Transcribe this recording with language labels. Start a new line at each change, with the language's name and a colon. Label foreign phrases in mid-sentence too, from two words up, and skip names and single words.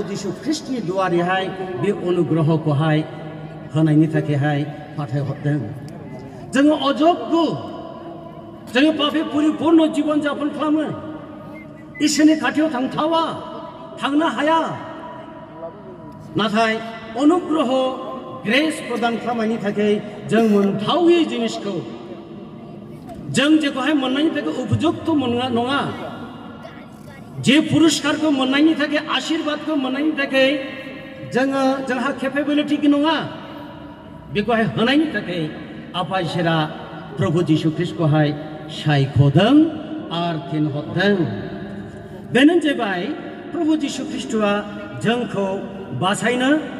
Bodo: जीशु ख्रीष्टनि दुआरैहाय बे अनुग्रहखौहाय होनायनि थाखायहाय फाथायहरदों जोङो अजग्य जोङो पापे परिपूर्ण जीवन जापन खालामो इसोरनि खाथियाव थांथावा थांनो हाया नाथाय अनुग्रह ग्रेस प्रदान खालामनायनि थाखाय जों मोनथावै जिनिसखौ जों जेखौहाय मोननायनि थाखाय उपयुक्त नङा जे पुरस्कारखौ मोननायनि थाखाय आशीर्वादखौ मोननायनि थाखाय जोंहा केपेबिलिटि नङा बेखौहाय होनायनि थाखाय आफा इसोरा प्रभु जीशु ख्रीष्टखौहाय सायख'दों आरो थिनहरदों बेनो जाबाय प्रभु जीशु ख्रीष्टआ जोंखौ बासायनो